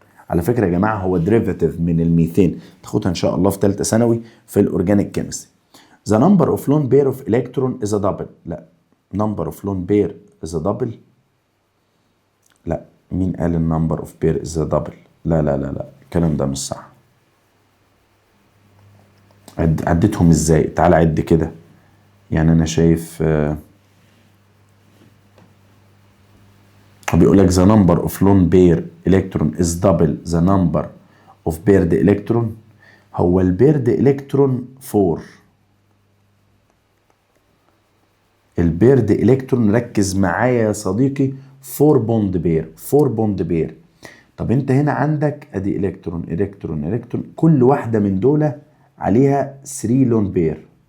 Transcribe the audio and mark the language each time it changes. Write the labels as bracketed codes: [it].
[ar] على فكرة يا جماعة هو derivative من الميثين، تاخدها ان شاء الله في ثالثة ثانوي في الاورجانيك كيمستري. [en] The number of lone pair of electron is a double. لا، number of lone pair is a double. [ar] لا، مين قال النمبر [en] of pair is a double؟ [ar] لا لا لا لا، الكلام ده مش صح. عدتهم ازاي؟ تعال عد كده. يعني انا شايف بيقول لك [en] the number of lone pair electron is double the number of paired electron. [ar] هو البيرد الكترون 4، البيرد الكترون ركز معايا يا صديقي 4 بوند بير، 4 بوند بير. طب انت هنا عندك ادي الكترون الكترون الكترون، كل واحده من دول عليها 3 لون بير.